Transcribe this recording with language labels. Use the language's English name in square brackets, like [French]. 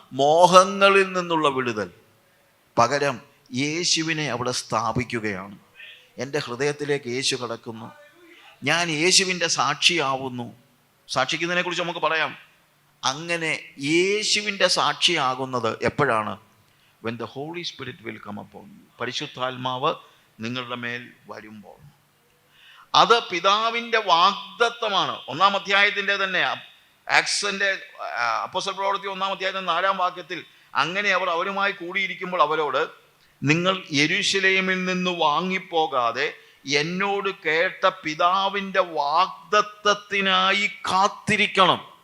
[Malayalam] മോഹങ്ങളിൽ നിന്നുള്ള വിടുതൽ. പകരം യേശുവിനെ അവിടെ സ്ഥാപിക്കുകയാണ്. എൻ്റെ ഹൃദയത്തിലേക്ക് യേശു കടക്കുന്നു, ഞാൻ യേശുവിൻ്റെ സാക്ഷിയാവുന്നു. സാക്ഷിക്കുന്നതിനെ കുറിച്ച് നമുക്ക് പറയാം. അങ്ങനെ യേശുവിൻ്റെ സാക്ഷിയാകുന്നത് എപ്പോഴാണ്? [English] When the Holy Spirit will come upon you. [Malayalam] പരിശുദ്ധാത്മാവ് നിങ്ങളുടെ മേൽ വരുമ്പോൾ. അത് പിതാവിൻ്റെ വാഗ്ദത്തമാണ്. 1-ാം അധ്യായത്തിൻ്റെ തന്നെ ആക്സിന്റെ അപ്പോസ്തല പ്രവൃത്തി 1-ാം അധ്യായം 4-ാം വാക്യത്തിൽ അങ്ങനെ അവർ അവരുമായി കൂടിയിരിക്കുമ്പോൾ അവരോട്, നിങ്ങൾ യെരൂശലേമിൽ നിന്ന് വാങ്ങിപ്പോകാതെ എന്നോട് കേട്ട പിതാവിൻ്റെ വാഗ്ദത്തത്തിനായി കാത്തിരിക്കണം.